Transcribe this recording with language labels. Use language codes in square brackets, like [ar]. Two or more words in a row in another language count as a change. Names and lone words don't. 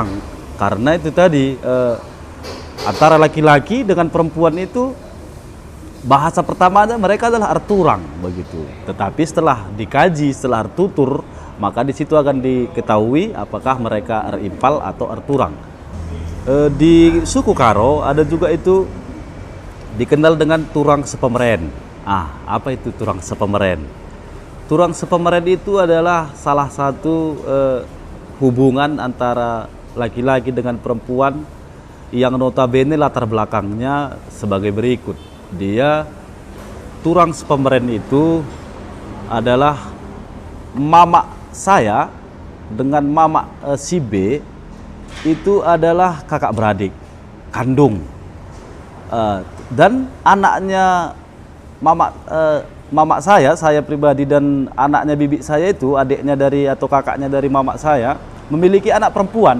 [id] Karena itu tadi antara laki-laki dengan perempuan itu bahasa pertamanya mereka adalah arturang begitu. Tetapi setelah dikaji, setelah artutur, maka di situ akan diketahui apakah mereka arimpal atau arturang. Di suku Karo ada juga itu dikenal dengan [btx] turang sepemeren. [id] Apa itu [btx] turang sepemeren? Turang sepemeren [id] itu adalah salah satu hubungan antara laki-laki dengan perempuan yang notabene latar belakangnya sebagai berikut. Dia [btx] turang sepemeren [id] itu adalah mama saya dengan mama si B itu adalah kakak beradik kandung, dan anaknya mama saya pribadi dan anaknya bibi saya itu, adiknya dari atau kakaknya dari mama saya, memiliki anak perempuan.